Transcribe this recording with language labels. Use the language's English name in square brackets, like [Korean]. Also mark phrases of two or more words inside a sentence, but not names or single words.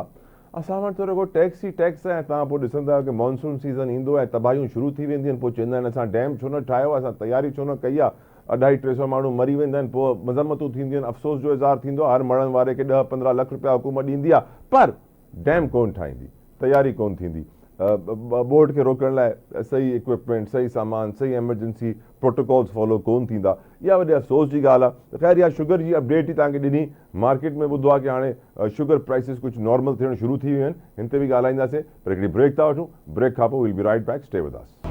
[Sindhi] असां वटि त रुॻो टैक्स ई टैक्स आहे। तव्हां पोइ ॾिसंदा आहियो कि [English] monsoon season [Sindhi] ईंदो आहे, तबाहियूं शुरू थी वेंदियूं आहिनि, पोइ चवंदा आहिनि असां डैम छो न ठाहियो आहे, असां तयारी छो न कई आहे, 250-300 माण्हू मरी वेंदा आहिनि, पोइ मज़म्मतूं थींदियूं आहिनि, अफ़सोस जो इज़हार थींदो आहे, हर मरण वारे खे 10-15 लख रुपया हुकूमत ॾींदी आहे, पर डैम कोन ठाहींदी, तयारी कोन थींदी। बोर्ड खे रोकण लाइ सही इक्विपमेंट, सही सामान, सही [English] emergency protocols follow [Sindhi] कोन थींदा। इहा वॾी अफ़सोस जी ॻाल्हि आहे। ख़ैर इहा शुगर जी अपडेट ई तव्हांखे ॾिनी। मार्केट में ॿुधो आहे कि हाणे [English] sugar prices [Sindhi] कुझु नॉर्मल थियण शुरू थी वियूं आहिनि, हिन ते बि ॻाल्हाईंदासीं, पर हिकिड़ी ब्रेक था वठूं। ब्रेक खां पोइ [English] will be right back, stay with us.